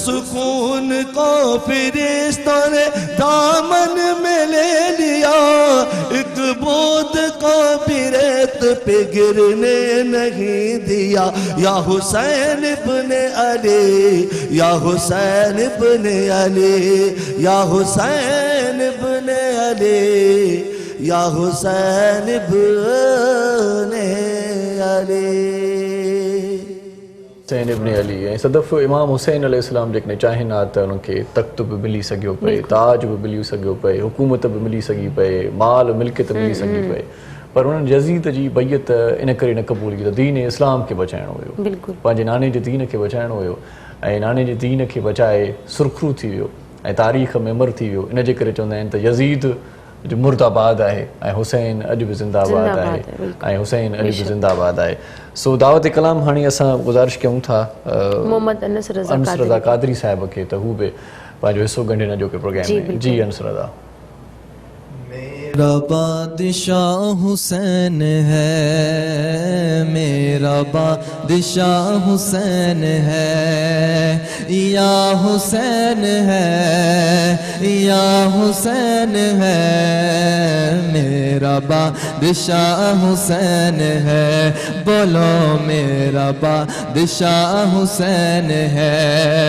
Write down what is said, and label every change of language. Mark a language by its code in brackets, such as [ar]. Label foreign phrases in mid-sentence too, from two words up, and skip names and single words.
[ur] خون کو فرشتوں نے دامن میں لے لیا، ایک بوند کو بھی ریت پہ گرنے نہیں دیا، یا حسین ابن علی، یا حسین ابن علی، یا حسین ابن علی، یا حسین ابن علی۔ [sd] حسین ابن علی ऐं सदफ़ इमाम हुसैन अलैहिस्सलाम जेकॾहिं चाहिनि हा त उन्हनि खे तख़्त बि मिली सघियो पए, ताज बि मिली सघियो पए, हुकूमत बि मिली सघी पए, माल मिल्कियत मिली सघी पए, पर उन्हनि यज़ीद जी बैयत इन करे न क़बूल की त दीन इस्लाम खे बचाइणो हुयो, पंहिंजे नाने जे दीन खे बचाइणो हुयो, ऐं नाने जे दीन खे बचाए सुरखरू थी वियो ऐं तारीख़ में अमर थी वियो। इन जे करे चवंदा आहिनि त यज़ीद जो मुर्दाबाद आहे ऐं हुसैन अॼु बि ज़िंदाबाद आहे, ऐं हुसैन अॼु बि ज़िंदाबाद आहे। सो दावत कलाम हाणे असां गुज़ारिश कयूं था मोहम्मद अनस रज़ा क़ादरी साहिब खे त हू बि पंहिंजो हिसो गंढे न जो के प्रोग्राम में। जी अनस रज़ा। [ur] میرا بادشاہ حسین ہے، میرا بادشاہ حسین ہے، یا حسین ہے، یا حسین ہے، میرا بادشاہ حسین ہے، بولو میرا بادشاہ حسین ہے۔